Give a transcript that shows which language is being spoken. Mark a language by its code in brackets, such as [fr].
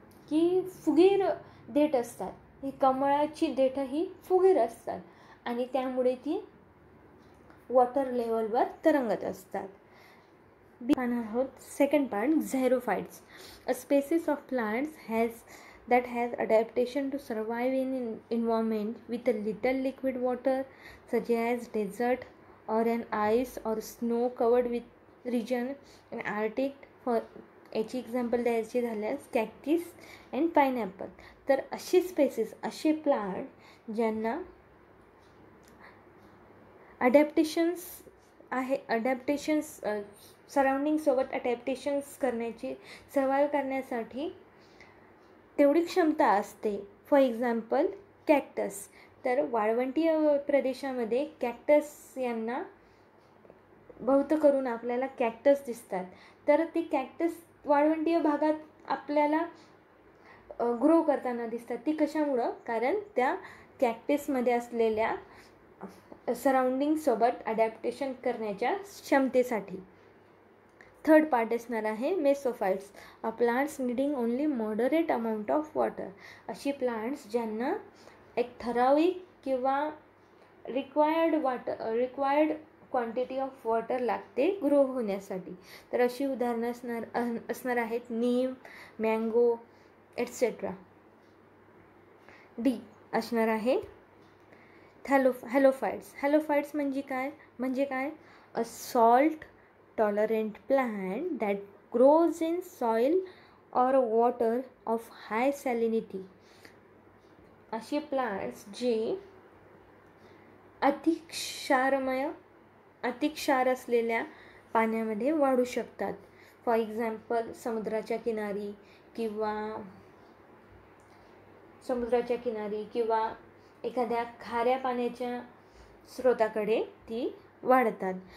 [mr] की फुगीर देठ असतात. ही कमळाची देठं ही फुगीर असतात आणि त्यामुळे ती वॉटर लेवलवर तरंगत असतात. पाहणार आहोत second part, झेरोफाइट्स. [en] A species of plants that has adaptation to survive in an environment with a little liquid water, such as desert or an ice or snow covered with region in Arctic. [mr] For याची example द्यायची झाल्यास कॅक्टिस and pineapple. तर अशी species, असे plant ज्यांना adaptations सराउंडिंगसोबत adaptations करण्याची, survive करण्यासाठी तेवढी क्षमता असते. [en] for example [mr] cactus. तर वाळवंटीय प्रदेशामध्ये कॅक्टस यांना बहुत करून आपल्याला कॅक्टस दिसतात. तर ते कॅक्टस वाळवंटीय भागात आपल्याला ग्रो करताना दिसतात. ती कशामुळं? कारण त्या कॅक्टसमध्ये असलेल्या सराउंडिंगसोबत अडॅप्टेशन करण्याच्या क्षमतेसाठी. थर्ड पार्ट असणार आहे मेसोफाइट्स. [en] Plants needing only moderate amount of water. [mr] अशी प्लांट्स ज्यांना एक ठराविक किंवा रिक्वायर्ड क्वांटिटी ऑफ वॉटर लागते ग्रो होण्यासाठी. तर अशी उदाहरणं असणार आहेत नीम, मँगो एट्सेट्रा. डी असणार आहे हॅलोफाइट्स. हॅलोफाइट्स म्हणजे काय? [en] A salt tolerant plant that grows in soil और water of high salinity. [mr] अशी प्लांट्स जी अधिक क्षार असलेल्या पाण्यामध्ये वाढू शकतात. फॉर एक्झाम्पल समुद्राच्या किनारी किंवा एखाद्या खाऱ्या पाण्याच्या स्रोताकडे ती वाढतात.